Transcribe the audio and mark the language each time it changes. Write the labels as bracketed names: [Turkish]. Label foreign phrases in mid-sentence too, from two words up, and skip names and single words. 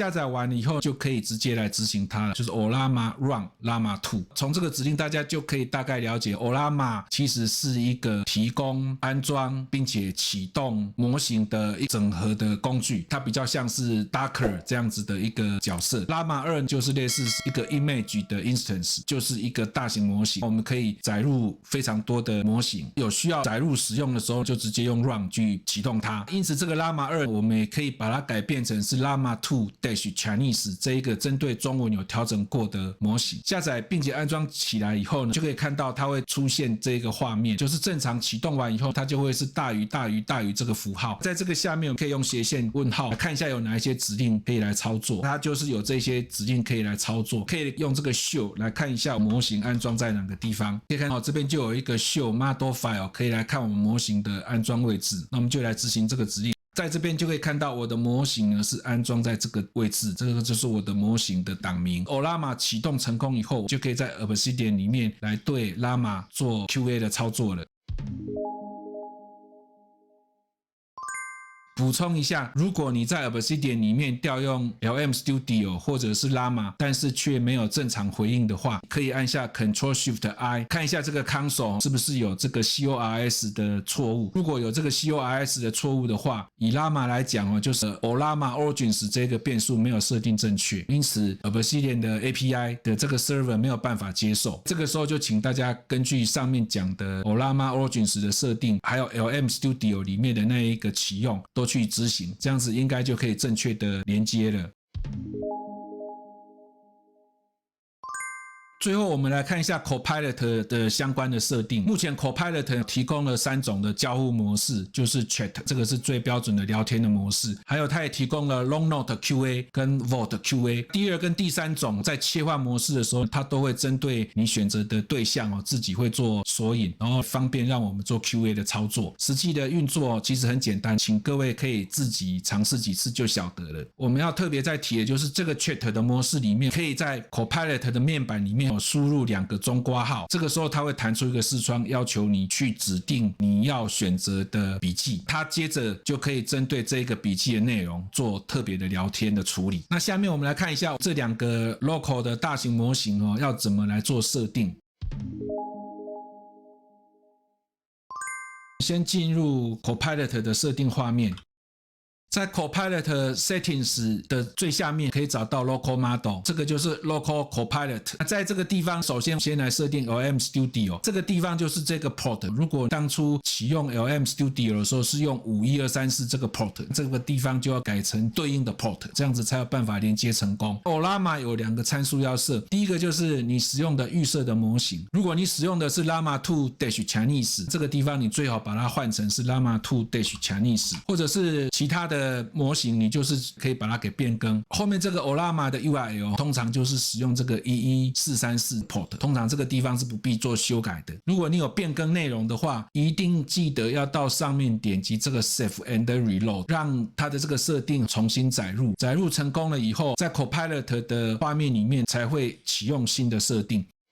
[Chinese] 下載完了以後就可以直接來執行它了，就是 Ollama Run Llama 2。從這個指令大家就可以大概了解 Ollama 其實是一個提供安裝並且啟動模型的一整合的工具，它比較像是 Docker 這樣子的一個角色。Llama 2就是類似一個 image 的 instance， 就是一個大型模型，我們可以載入非常多的模型，有需要載入使用的時候就直接用 run 去啟動它。因此這個 Llama 2我們也可以把它改變成是 Llama 2-Chinese 這一個針對中文有調整過的模型。下載並且安裝起來以後呢，就可以看到它會出現這個畫面，就是正常啟動完以後它就會是大於大於大於這個符號。在這個下面我們可以用斜線問號來看一下有哪一些指令可以來操作，它就是有這些指令可以來操作，可以用這個 show 來看一下模型安裝在哪個地方。可以看到這邊就有一個 [English] show model file [Chinese] 可以来看我们模型的安裝位置，那我們就來執行這個指令。在這邊就可以看到我的模型呢是安裝在這個位置，這個就是我的模型的檔名。Ollama 啟動成功以後，就可以在 Obsidian 裡面來對 Llama 做 QA 的操作了。補充一下，如果你在 Obsidian 裡面調用 LM Studio 或者是 Llama， 但是卻沒有正常回應的話，可以按下 Ctrl+Shift+I 看一下這個 console 是不是有這個 CORS 的錯誤。如果有這個 CORS 的錯誤的話，以 Llama 來講就是 Ollama Origins 這個變數沒有設定正確，因此 Obsidian 的 API 的這個 server 沒有辦法接受。這個時候就請大家根據上面講的 Ollama Origins 的設定，還有 LM Studio 裡面的那一個啟用都去執行，這樣子應該就可以正確的連接了。最後我們來看一下 Copilot 的相關的設定。目前 Copilot 提供了3種的交互模式，就是 Chat， 這個是最標準的聊天的模式，還有它也提供了 Long Note QA 跟 Vote QA。第2跟第3種在切換模式的時候，它都會針對你選擇的對象自己會做索引，然後方便讓我們做 QA 的操作。實際的運作其實很簡單，請各位可以自己嘗試幾次就曉得了。我們要特別再提的就是這個 Chat 的模式裡面，可以在 Copilot 的面板裡面輸入2個中括號，這個時候它會彈出一個視窗，要求你去指定你要選擇的筆記，它接着就可以針對這個筆記的內容做特別的聊天的處理。那下面我們來看一下這2個 local 的大型模型要怎麼來做設定。先進入 Copilot 的設定畫面。在 Copilot Settings 的最下面可以找到 [English] Local Model， [Chinese] 這個就是 Local Copilot。在這個地方，首先來設定 LM Studio， 這個地方就是這個 port。如果當初啟用 LM Studio 的時候是用51234這個 port， 這個地方就要改成對應的 port， 這樣子才有辦法連接成功。Ollama 有2個參數要設，第一個就是你使用的預設的模型，如果你使用的是 Llama 2-Chinese， 這個地方你最好把它換成是 Llama 2-Chinese， 或者是其他的模型，你就是可以把它给变更。後面這個 Ollama 的 URL 通常就是使用這個11434 port，通常這個地方是不必做修改的。如果你有變更內容的話，一定記得要到上面點擊這個 [English] Save and Reload， [Chinese] 讓它的這個設定重新載入。載入成功了以後，在 Copilot 的畫面裡面才會啟用新的設定。